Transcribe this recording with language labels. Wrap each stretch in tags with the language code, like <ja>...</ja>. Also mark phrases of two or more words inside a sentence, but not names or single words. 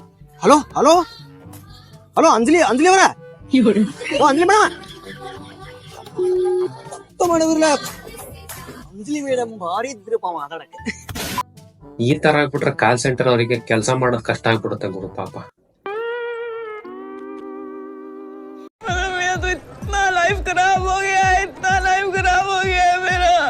<kn>ಹಲೋ ಹಲೋ ಹಲೋ ಅಂಜಲಿ ಅವರ, ಅಂಜಲಿ ಮೇಡಮ್ ಮಾಡಿದ್ರಲ್ಲ. ಅಂಜಲಿ ಮೇಡಮ್ ಭಾರಿ ಇದ್ರಪ್ಪ ಮಾತಾಡಕ್ಕೆ. ಈ ತರ ಆಗ್ಬಿಟ್ರೆ</kn> <en>call center</en> <kn>ಅವರಿಗೆ ಕೆಲಸ ಮಾಡೋದ್ ಕಷ್ಟ ಆಗ್ಬಿಡುತ್ತೆ ಗುರು, ಪಾಪ.</kn> <hi>लाइफ खराब हो गया, इतना लाइफ खराब हो गया है मेरा।</hi>